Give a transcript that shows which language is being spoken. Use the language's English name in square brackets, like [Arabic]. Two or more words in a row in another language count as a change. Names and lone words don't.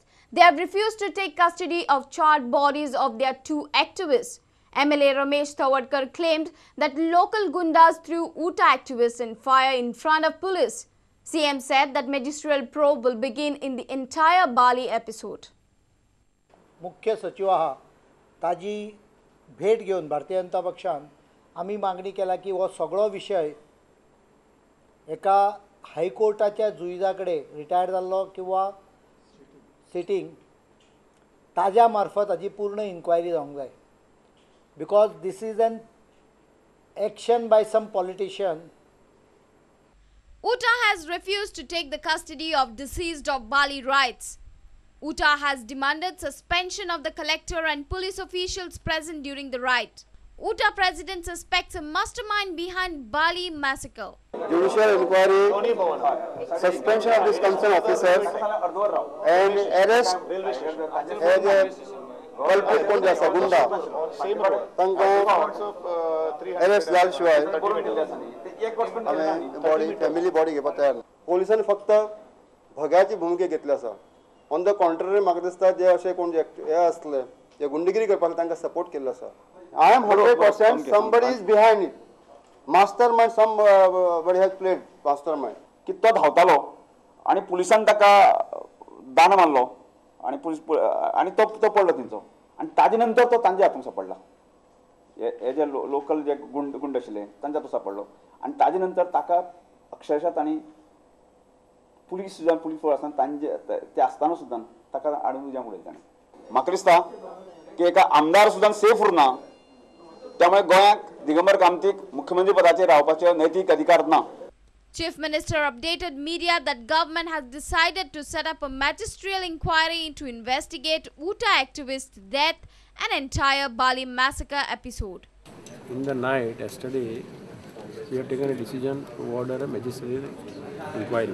[English] They have refused to take custody of charred bodies of their 2 activists. MLA Ramesh Thawadkar claimed that local gundas threw Uttar activists in fire in front of police. CM said that magisterial probe will begin in the entire Bali episode. [Konkani] मुख्य सचिवाहा ताजी भेट घेवन भारतीय जनता पक्षान आमी मागणी केला की हो सगळो विषय एका हायकोर्टाच्या जुईजा कडेन रिटायर जाल्लो किंवा सिटींग ताज्या मार्फत हाजी पूर्ण इन्क्वायरी जावंक जाय [English] because this is an action by some politician. Uttar has refused to take the custody of deceased of Bali riots. Uttar has demanded suspension of the collector and police officials present during the riot. Uttar president suspects a mastermind behind Bali massacre. Judicial inquiry, suspension of these concerned officers and arrest as a culprit [Konkani] कोण जे आसा गुंडा तांकां अरेस्ट जाले शिवाय आमी बॉडी फॅमिली बॉडी घेवपाक तयार ना. पोलिसांनी फक्त भोग्याची भुमिका घेतली आसा. [English] on the contrary [Konkani] म्हाका दिसता जे अशें कोण जे हे आसले जे गुंडगिरी करपाक तांकां सपोर्ट केल्लो आसा. [English] I am 100% somebody is behind it. Mastermind, somebody has played mastermind. [Konkani] की तो धांवतालो आनी पुलिसांनी ताका दान मारलो आनी पुलीस आनी तो पडलो तेंचो आनी ताजे नंतर तो तांच्या हातूंत सापडला. हे जे लोकल जे गुंड आशिल्ले तांच्या हातूंत सापडलो आनी ताजे नंतर ताका अक्षरशः तांणी पुलीस फोर्स आसतना तांचे ते आसतना सुद्दां ताका हाडून उज्यान उडयले ताणें. म्हाका दिसता की एका आमदार सुद्दां सेफ उरना. त्यामुळे गोंयाक दिगंबर कामतीक मुख्यमंत्री पदाचेर रावपाचो नैतीक अधिकार ना. [English] Chief Minister updated media that government has decided to set up a magisterial inquiry to investigate Uttar activists' death and entire Bali massacre episode. In the night, yesterday, we have taken a decision to order a magisterial inquiry.